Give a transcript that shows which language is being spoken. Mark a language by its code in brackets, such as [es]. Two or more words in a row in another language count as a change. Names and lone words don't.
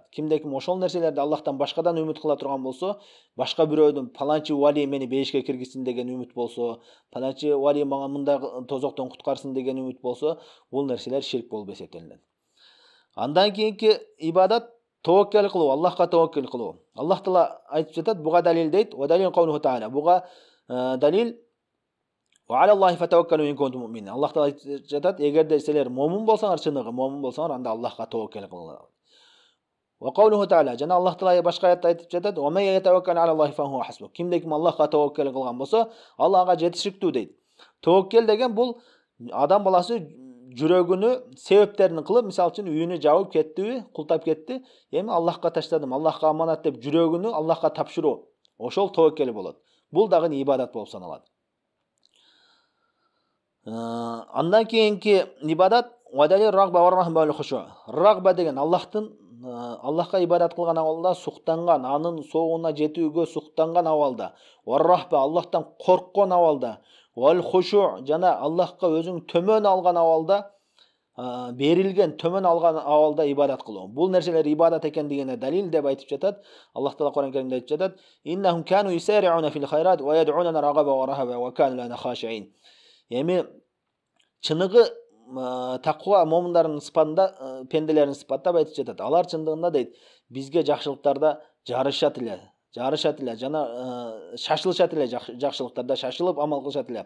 [ky] Кимде ким ошол нерселерди Аллахтан башкадан үмүт кыла турган болсо, башка бирөөдүн паланчы вали мени бейишке киргизсин деген үмүт болсо, паланчы вали мага мындай тозоктон куткарсын деген үмүт болсо, бул нерселер ширк болуп эсептелинет. Андан кийинки ибадат таваккал кылуу, Аллахка таваккал кылуу. Аллах Таала айтып жатат, буга далил дейт. [ar] والدليل قوله تعالى. [ky] Буга далил [ar] وعلى الله فتوكلوا إن كنتم مؤمنين. [ky] Аллах Таала айтып жатат, эгерде силер момун болсаңар, чыныгы момун болсаңар, анда Аллахка таваккал кылыңар. [ar] وقوله تعالى. [ky] Жана Аллах Таала башка аятта айтып жатат, [ar] ومن يتوكل على الله فهو حسبه. [ky] Кимде ким Аллахка таваккал кылган болсо, ал ага жетиштиктүү дейт. Таваккал деген бул адам баласы жүрөгүнү себептерин кылып, мисалы үчүн үйүнү жабып кеттиби, култап кетти, эми Аллахка таштадым, Аллахка аманат деп жүрөгүнү Аллахка тапшыруу. Ошол таваккал болот. Бул дагы ибадат болуп саналат. Андан кийинки ибадат [ar] والدليل رغبة ورهبة والخشوع. [ky] Рагба деген Аллахка ибадат кылган абалда суктанган, анын соогуна жетүүгө суктанган абалда, [ar] ورهبة [ky] Аллахтан корккон абалда, [ar] والخشوع [ky] жана Аллахка өзүң төмөн алган абалда, берилген төмөн алган абалда ибадат кылуу. Бул нерселер ибадат экендигине далил деп айтып жатат. Аллах Таала Кур'ан Каримде айтып жатат: [ar] "إنهم كانوا يسارعون في الخيرات ويدعوننا رغبا ورهبا وكانوا لنا خاشعين." [ky] Эми чыныгы таква момундардын сыпатында, пенделердин сыпаттап айтып жатат. Алар чындыгында дейт, бизге жакшылыктарда жарышат эле, жана шашылышат эле, жакшылыктарда шашылып амал кылышат эле.